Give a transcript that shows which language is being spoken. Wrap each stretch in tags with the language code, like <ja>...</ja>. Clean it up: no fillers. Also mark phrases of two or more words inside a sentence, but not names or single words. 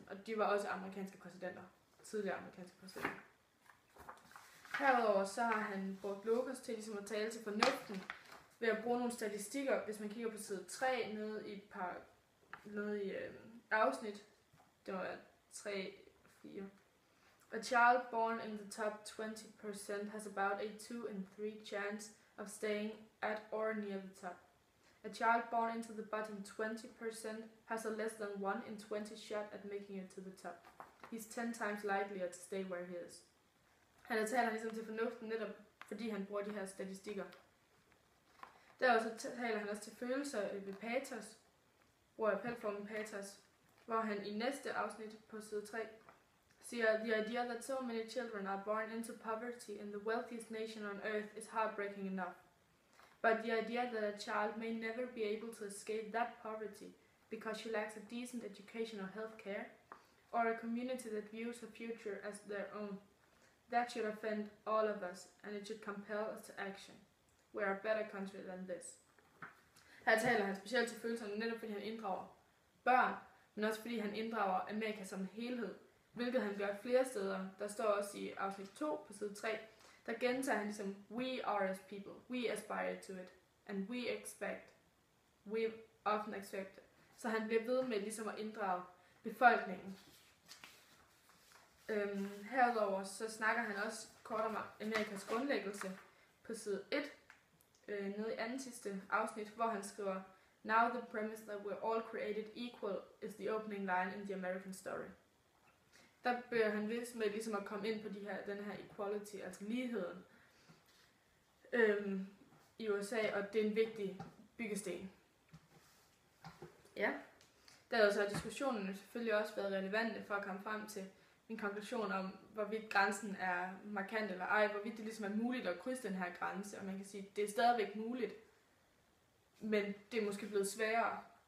<da>Og de var også amerikanske præsidenter. Tidligere amerikanske præsidenter. Herudover så har han brugt logos til ligesom at tale til fornuften ved at bruge nogle statistikker. Hvis man kigger på side 3 nede i afsnit, det var 3-4.</da> <en>A child born in the top 20% has about a 2 in 3 chance of staying at or near the top. A child born into the bottom 20% has a less than 1 in 20 shot at making it to the top. He's 10 times likelier to stay where he is.</en> <da>Han taler ligesom til fornuften netop, fordi han bruger de her statistikker. Derudover så taler han også til følelser ved patos, bruger appelformen patos, hvor han i næste afsnit på side 3 siger,</da> <en>the idea that so many children are born into poverty in the wealthiest nation on earth is heartbreaking enough. But the idea that a child may never be able to escape that poverty because she lacks a decent education or health care, or a community that views her future as their own, that should offend all of us, and it should compel us to action. We are a better country than this.</en> <da>Her taler han specielt til følelserne, netop fordi han inddrager børn, men også fordi han inddrager Amerika som helhed, hvilket han gør flere steder. Der står også i afsnit 2 på side 3, der gentager han ligesom,</da> <en>we are as people, we aspire to it, and we often expect it.</en> <da>Så han bliver ved med ligesom at inddrage befolkningen. Herudover så snakker han også kort om Amerikas grundlæggelse på side 1, nede i anden sidste afsnit, hvor han skriver,</da> <en>now the premise that we're all created equal is the opening line in the American story.</en> <da>Der bliver han vist med ligesom at komme ind på den her equality, altså ligheden i USA, og det er en vigtig byggesten. Ja. Der så har diskussionen selvfølgelig også været relevante for at komme frem til en konklusion om, hvorvidt grænsen er markant eller ej, hvorvidt det ligesom er muligt at krydse den her grænse, og man kan sige, at det er stadigvæk muligt, men det er måske blevet sværere.</da>